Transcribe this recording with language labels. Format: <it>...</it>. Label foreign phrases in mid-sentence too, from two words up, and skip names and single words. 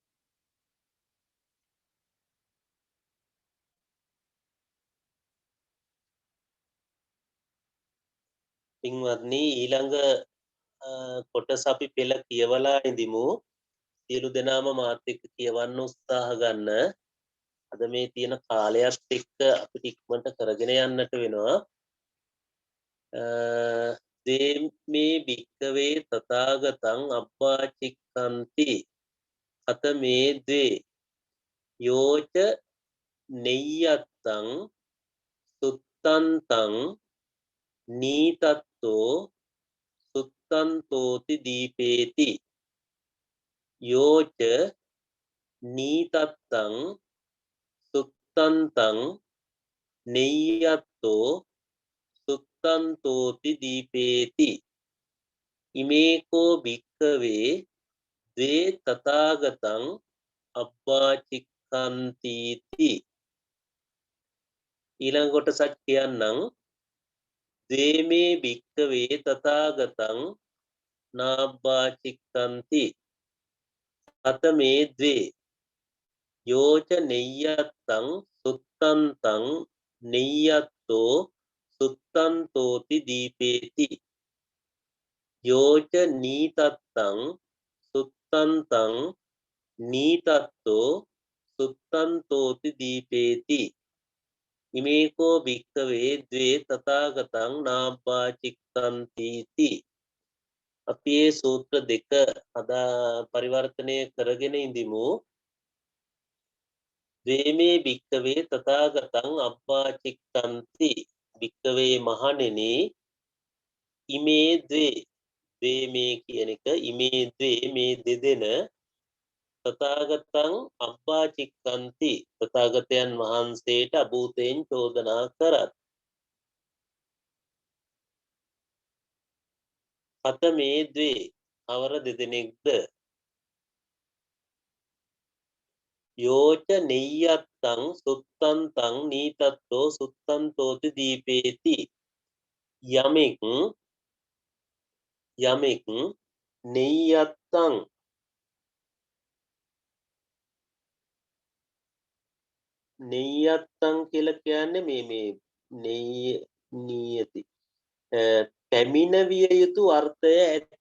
<si>පින්වත්නි ඊළඟ කොටස අපි පෙළ කියවලා ඉඳිමු. සියලු දෙනාම මාත් එක්ක කියවන්න උත්සාහ ගන්න. අද මේ තියෙන කාලයත් එක්ක අපිට ඉක්මනට කරගෙන යන්නට වෙනවා.</si> <pi>මේ භික්කවේ තථාගතං අබ්බාචික්ඛන්ති කතමේ ද්වේ යෝච නෙය්‍යත්තං සුත්තන්තං නීතත්තෝ සුත්තන්තෝති දීපේති යෝච නීතත්තං සුත්තන්තං නෙය්‍යත්තෝ සුත්තන්තෝති දීපේති ඉමේකෝ භික්කවේ ද්වේ තථාගතං අබ්බාචික්ඛන්තිති.</pi> <si>ඊළඟ කොටසක් කියන්නම්.</si> <pi>ද්වේමේ භික්කවේ තථාගතං නාබ්බාචික්ඛන්ති කතමේ ද්වේ යෝච නෙය්‍යත්තං සුත්තන්තං නෙය්‍යත්තෝ සුත්තන්තෝති දීපේති යෝච නීතත්තං සුත්තන්තං නීතත්තෝ සුත්තන්තෝති දීපේති ඉමේකෝ භික්කවේ ද්වේ තථාගතං නාබ්බාචික්ඛන්තිති.</pi> <si>අපි මේ සූත්‍ර දෙක අදා පරිවර්තනය කරගෙන ඉඳිමු.</si> <pi>ද්වේමේ භික්කවේ තථාගතං අබ්බාචික්ඛන්ති</pi> <si>භික්කවේ මහණෙනි</si> <pi>ඉමේ ද්වේ ද්වේමේ</pi> <si>කියන එක</si> <pi>ඉමේ ද්වේ</pi> <si>මේ දෙදෙන</si> <pi>තථාගතං අබ්බාචික්ඛන්ති</pi> <si>තථාගතයන් වහන්සේට අභූතයෙන් චෝදනා කරත්.</si> <pi>කතමේ ද්වේ</pi> <si>අවර දෙදෙනෙක්ද</si> <pi>යෝච නෙය්‍යත්තං සුත්තන්තං නීතත්තෝ සුත්තන්තෝති දීපේති යමෙක්</pi> <si>නෙය්‍යත්තං නෙය්‍යත්තං කියලා කියන්නේ මේ නියති පැමිණවිය යුතු අර්ථය ඇති.</si>